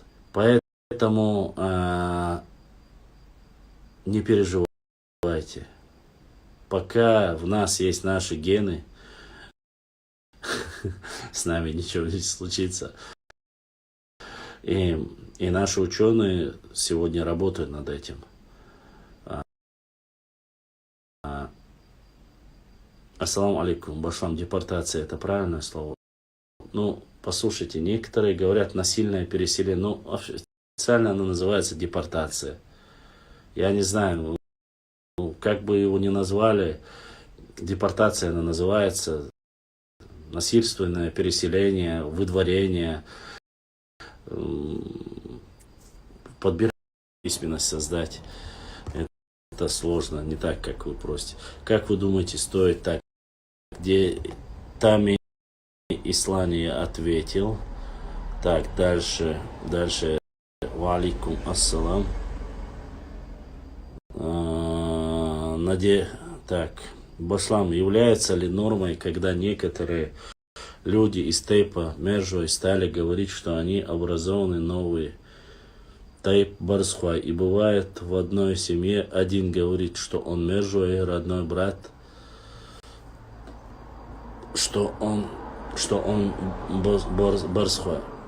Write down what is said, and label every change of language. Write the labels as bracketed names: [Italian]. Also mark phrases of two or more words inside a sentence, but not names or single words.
[Russian] Поэтому не переживайте. Пока в нас есть наши гены, с нами ничего не случится. И наши ученые сегодня работают над этим. [Arabic] السلام عليكم. [Russian] Башлам, депортация — это правильное слово? Послушайте, некоторые говорят насильное переселение. Официально оно называется депортация. Я не знаю, как бы его ни назвали, депортация она называется. Насильственное переселение, выдворение, подбирать письменность создать. Это сложно, не так, как вы просите. Как вы думаете, стоит так? Где Тами Ислания ответил. Так, дальше. [Arabic] وعليكم السلام. [Russian] Так, Башлам, является ли нормой, когда некоторые люди из Тейпа Мержой стали говорить, что они образованы новые Тейп Барсхуай, и бывает в одной семье один говорит, что он Мержой, родной брат, что он Барсхуай.